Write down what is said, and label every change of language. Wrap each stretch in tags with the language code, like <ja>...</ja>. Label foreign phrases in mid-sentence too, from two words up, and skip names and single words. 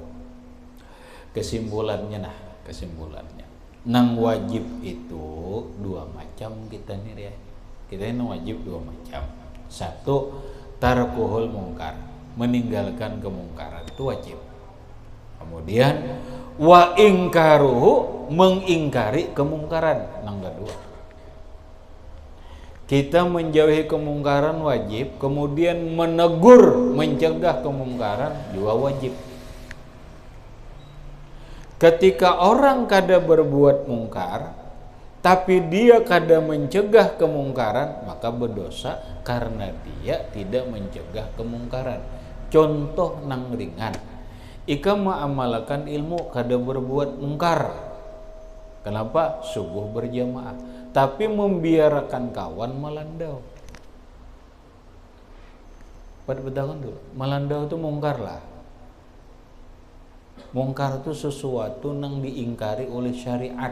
<bjn>Kesimpulannya nang wajib itu 2 macam kita nih ya.</bjn> <id>Kita ini wajib 2 macam. 1</id> <ar>تركه المنكر,</ar> <id>meninggalkan kemungkaran itu wajib. Kemudian</id> <ar>وإنكاره,</ar> <id>mengingkari kemungkaran. Nang kedua, kita menjauhi kemungkaran wajib, kemudian menegur, mencegah kemungkaran juga wajib. Ketika orang kada berbuat mungkar, tapi dia kada mencegah kemungkaran, maka berdosa karena dia tidak mencegah kemungkaran.</id> <bjn>Contoh nang ringan, ika mengamalkan ilmu kada berbuat mungkar.</bjn> <id>Kenapa?</id> <bjn>Subuh berjamaah, tapi membiarkan kawan melandau. Pada bedakan dulu, melandau itu mungkar lah.</bjn> <id>Mungkar itu sesuatu yang diingkari oleh syariat.</id>